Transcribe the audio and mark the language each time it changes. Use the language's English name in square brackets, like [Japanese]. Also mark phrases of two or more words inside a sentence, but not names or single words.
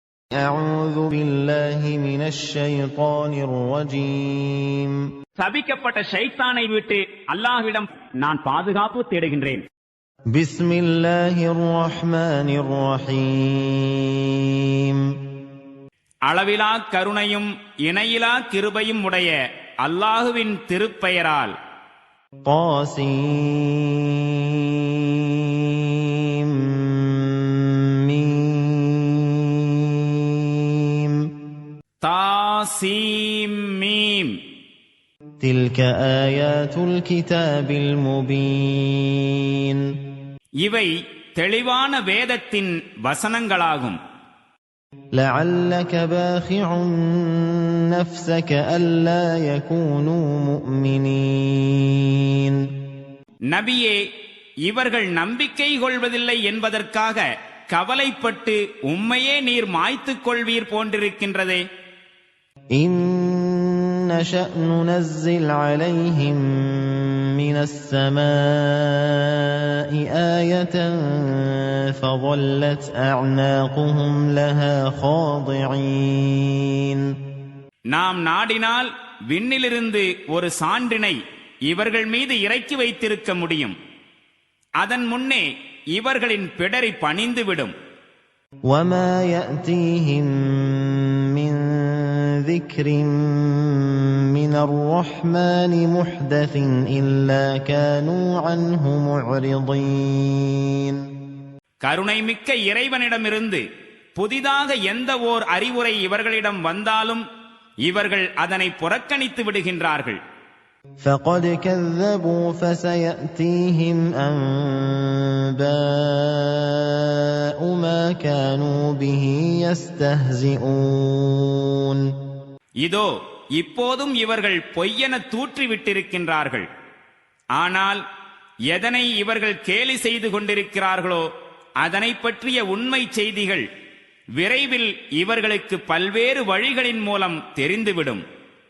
[Arabic] أعوذ بالله من الشيطان الرجيم. [Tamil] சபிக்கப்பட்ட ஷைத்தானை விட்டு அல்லாஹ்விடம் நான் பாதுகாப்பு தேடுகின்றேன். [Arabic] بسم الله الرحمن الرحيم. [Tamil] அளவிலா கருணையும் இணையிலா கிருபையும் உடைய அல்லாஹுவின் திருப்பெயரால். [Arabic] طاسيم ميم. [Tamil] தாசீம் மீம். [Arabic] تلك آيات الكتاب المبين. [Tamil] இவை தெளிவான வேதத்தின் வசனங்களாகும். [Arabic] لعلك باخع نفسك ألا يكونوا مؤمنين. [Tamil] நபியே, இவர்கள் நம்பிக்கை கொள்வதில்லை என்பதற்காக கவலைப்பட்டு உம்மையே நீர் மாய்த்துக் கொள்வீர் போன்றிருக்கின்றதே. [Arabic] إن نشأ ننزل عليهم من السماء آية فظلت أعناقهم لها خاضعين. [Tamil] நாம் நாடினால் விண்ணிலிருந்து ஒரு சான்றினை இவர்கள் மீது இறக்கி வைத்திருக்க முடியும். அதன் முன்னே இவர்களின் பிடரி பணிந்துவிடும். [Arabic] وما يأتيهم من ذكر من الرحمن محدث إلا كانوا عنه معرضين. [Tamil] கருணை மிக்க இறைவனிடமிருந்து புதிதாக எந்த ஓர் அறிவுரை இவர்களிடம் வந்தாலும் இவர்கள் அதனை புறக்கணித்து விடுகின்றார்கள். [Arabic] فقد كذبوا فسيأتيهم أنباء ما كانوا به يستهزئون. [Tamil] இதோ இப்போதும் இவர்கள் பொய்யென தூற்றிவிட்டிருக்கின்றார்கள். ஆனால் எதனை இவர்கள் கேலி செய்து கொண்டிருக்கிறார்களோ அதனை பற்றிய உண்மை செய்திகள் விரைவில் இவர்களுக்கு பல்வேறு வழிகளின் மூலம் தெரிந்துவிடும்.